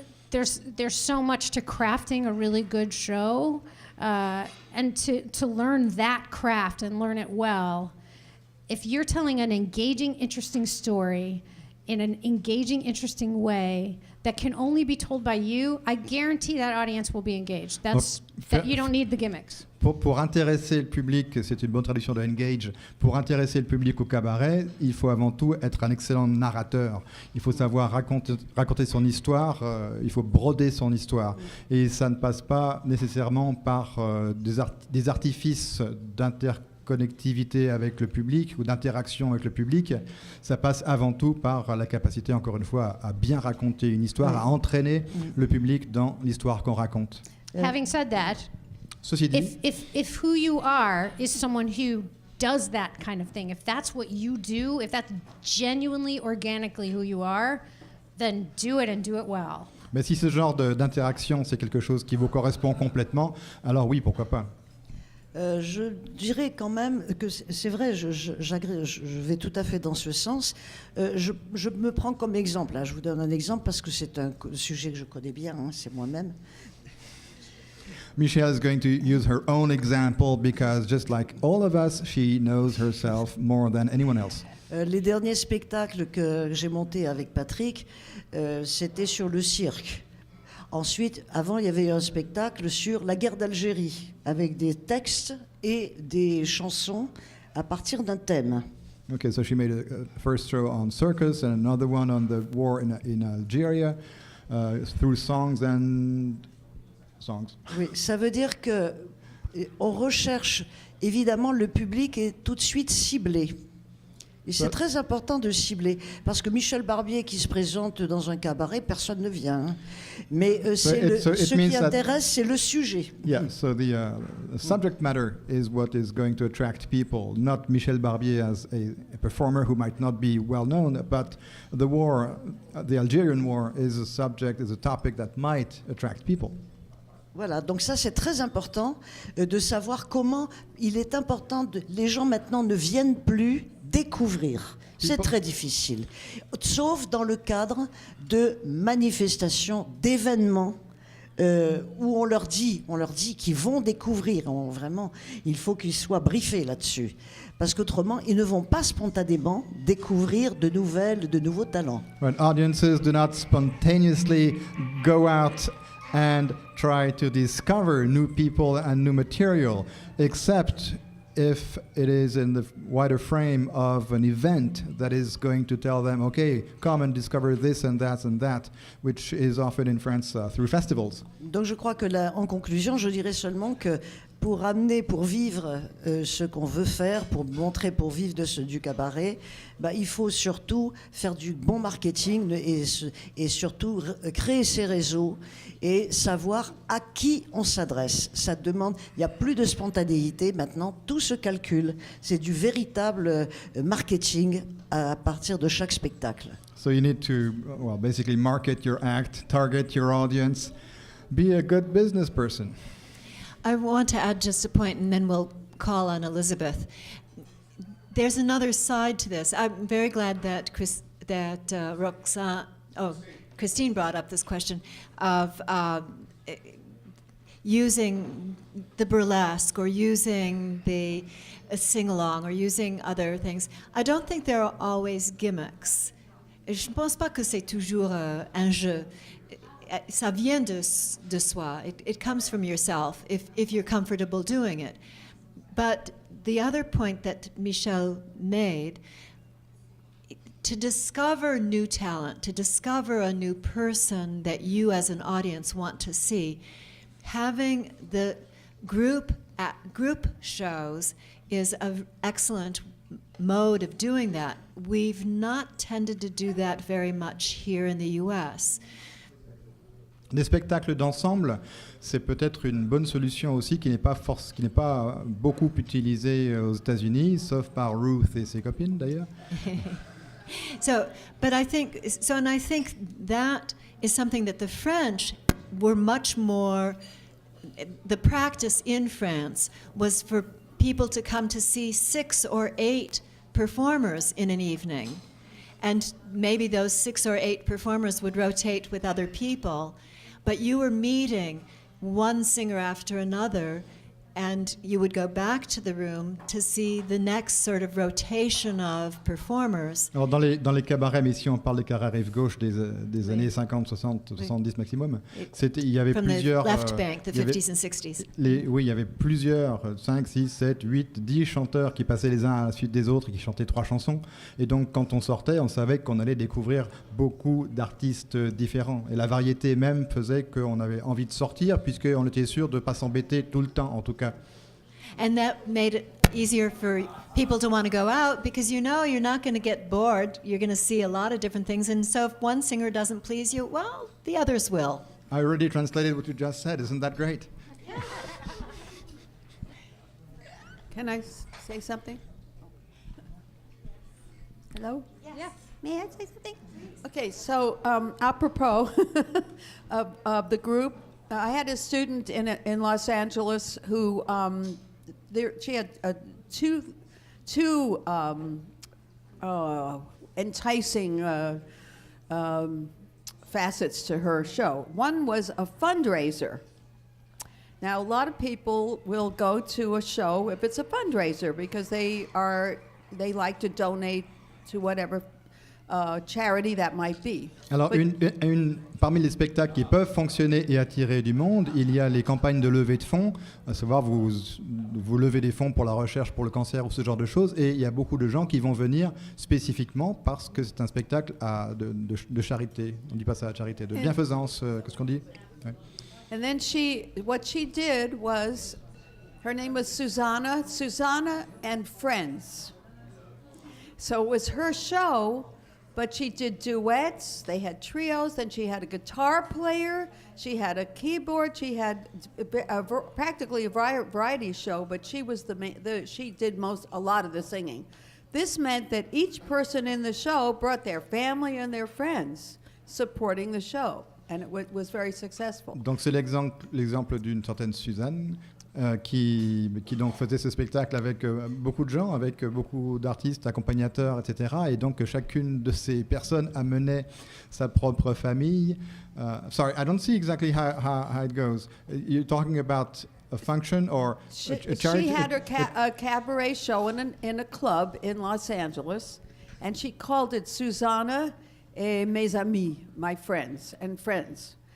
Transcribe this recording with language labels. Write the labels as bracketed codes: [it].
[en] There's so much to crafting a really good show, and to learn that craft and learn it well. If you're telling an engaging, interesting story in an engaging, interesting way that can only be told by you, I guarantee that audience will be engaged. You don't need the gimmicks. [fr] Pour intéresser le public, c'est une bonne traduction de engage, pour intéresser le public au cabaret, il faut avant tout être un excellent narrateur. Il faut savoir raconter son histoire, il faut broder son histoire. Et ça ne passe pas nécessairement par des artifices d'interconnectivité avec le public ou d'interaction avec le public. Ça passe avant tout par la capacité, encore une fois, à bien raconter une histoire, à entraîner le public dans l'histoire qu'on raconte. [en] Having said that, [fr] ceci dit, [en] if who you are is someone who does that kind of thing, if that's what you do, if that's genuinely, organically who you are, then do it and do it well. [fr] Mais si ce genre d'interaction, c'est quelque chose qui vous correspond complètement, alors oui, pourquoi pas. Je dirais quand même que c'est vrai, je vais tout à fait dans ce sens. Je me prends comme exemple, je vous donne un exemple parce que c'est un sujet que je connais bien, c'est moi-même. [en] Michèle is going to use her own example because just like all of us, she knows herself more than anyone else. [fr] Les derniers spectacles que j'ai montés avec Patrick, c'était sur le cirque. Ensuite, avant, il y avait un spectacle sur la guerre d'Algérie, avec des textes et des chansons à partir d'un thème. [en] Okay, so she made a first show on circus and another one on the war in Algeria through songs and songs. [fr] Oui, ça veut dire que on recherche, évidemment, le public est tout de suite ciblé. Et c'est très important de cibler, parce que Michèle Barbier qui se présente dans un cabaret, personne ne vient. Hein. Mais ce qui intéresse, c'est le sujet. [en] Yeah, so the subject matter is what is going to attract people, not Michèle Barbier as a performer who might not be well known, but the war, the Algerian war, is a topic that might attract people. [fr] Voilà, donc ça c'est très important de savoir comment il est important. Les gens maintenant ne viennent plus découvrir. C'est très difficile. Sauf dans le cadre de manifestations, d'événements où on leur dit qu'ils vont découvrir. Vraiment, il faut qu'ils soient briefés là-dessus. Parce qu'autrement, ils ne vont pas spontanément découvrir de nouveaux talents. [en] When audiences do not spontaneously go out and try to discover new people and new material, except if it is in the wider frame of an event that is going to tell them, okay, come and discover this and that, which is often in France through festivals. [fr] Donc je crois que là, en conclusion, je dirais seulement que pour vivre ce qu'on veut faire, pour vivre du cabaret, il faut surtout faire du bon marketing et surtout créer ses réseaux et savoir à qui on s'adresse. Ça demande, il n'y a plus de spontanéité maintenant, tout se calcule. C'est du véritable marketing à partir de chaque spectacle. [en] So you need to, basically market your act, target your audience, be a good business person. I want to add just a point, and then we'll call on Elisabeth. There's another side to this. I'm very glad that Christine brought up this question of using the burlesque or using the sing-along or using other things. I don't think there are always gimmicks. [fr] Je ne pense pas que c'est toujours un jeu. Ça vient de soi. [en] It comes from yourself if you're comfortable doing it. But the other point that Michèle made, to discover new talent, to discover a new person that you as an audience want to see, having the group shows is an excellent mode of doing that. We've not tended to do that very much here in the US. [fr] Des spectacles d'ensemble, c'est peut-être une bonne solution aussi qui n'est pas beaucoup utilisée aux États-Unis, sauf par Ruth et ses copines d'ailleurs. [en] I think that is something that the French were much more. The practice in France was for people to come to see 6 or 8 performers in an evening, and maybe those 6 or 8 performers would rotate with other people. But you were meeting one singer after another, and you would go back to the room to see the next sort of rotation of performers. [fr] Alors dans les cabarets, mais ici on parle des cabarets rive gauche des années 50, 60, 70 maximum, il y avait [en] From [fr] plusieurs... [en] the left bank, the 50s and 60s. [fr] Oui, il y avait plusieurs, 5, 6, 7, 8, 10 chanteurs qui passaient les uns à la suite des autres et qui chantaient 3 chansons. Et donc quand on sortait, on savait qu'on allait découvrir beaucoup d'artistes différents. Et la variété même faisait qu'on avait envie de sortir, puisqu'on était sûr de ne pas s'embêter tout le temps, en tout cas. [en] And that made it easier for people to want to go out because you're not going to get bored. You're going to see a lot of different things. And so if one singer doesn't please you, well, the others will. I already translated what you just said. Isn't that great? Can I say something? Hello? Yes. May I say something? Okay, so apropos of the group, I had a student in Los Angeles who she had two enticing facets to her show. One was a fundraiser, Now, a lot of people will go to a show if it's a fundraiser because they like to donate to whatever charity that might be. [fr] Alors, parmi les spectacles qui peuvent fonctionner et attirer du monde, il y a les campagnes de levée de fonds, à savoir vous levez des fonds pour la recherche pour le cancer ou ce genre de choses, et il y a beaucoup de gens qui vont venir spécifiquement parce que c'est un spectacle de charité. On ne dit pas ça, de charité, de bienfaisance, qu'est-ce qu'on dit? Ouais. [en] And then what she did was, her name was Susanna and Friends. So it was her show, but she did duets, they had trios, then she had a guitar player, she had a keyboard, she had practically a variety show, but she was she did a lot of the singing. This meant that each person in the show brought their family and their friends supporting the show. And it was very successful. [fr] Donc c'est l'exemple d'une certaine Suzanne qui donc faisait ce spectacle avec beaucoup de gens, avec beaucoup d'artistes, accompagnateurs, etc. Et donc chacune de ces personnes amenait sa propre famille. [en] Sorry, I don't see exactly how it goes. You're talking about a function or a charity? She had a cabaret show in a club in Los Angeles, and she called it Susanna [fr] et mes amis, [en] my friends and friends.